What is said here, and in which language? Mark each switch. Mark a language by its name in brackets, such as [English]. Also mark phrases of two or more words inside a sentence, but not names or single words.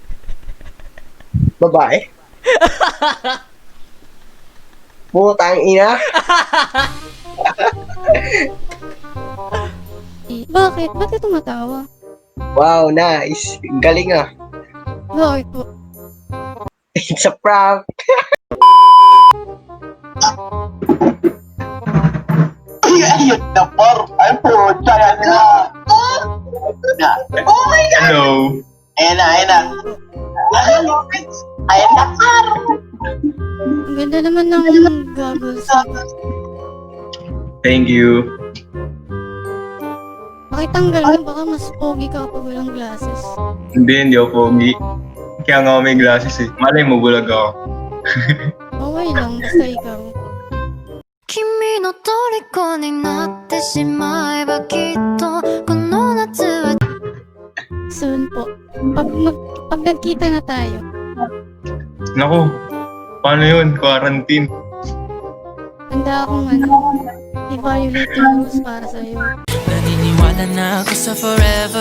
[Filipino] Babae? Putang ina. Bakit? Ba't ka tumatawa? Wow, nice. Galing ah. Bakit po? [English] It's a prank. [Filipino] Ayun na por. Ay po, tara na. [English] Oh my God. Hello. [Filipino] Ayan na. Ayan na, par. Ang ganda naman ng goggles. [English] Thank you. [Filipino] Pakitanggal mo, baka mas pogi ka kapag walang glasses. Hindi ako pogi. Kaya nga ako may glasses eh. Malay mo, bulag ako. Okay lang, basta ikaw. [Japanese] 君の虜になってしまえばきっとこの夏は [Filipino] Soon po. Pag nagkita na tayo. Naku, paano yun? Quarantine. Handa akong i-violate yung rules para sa'yo. Naniniwala na ako sa forever.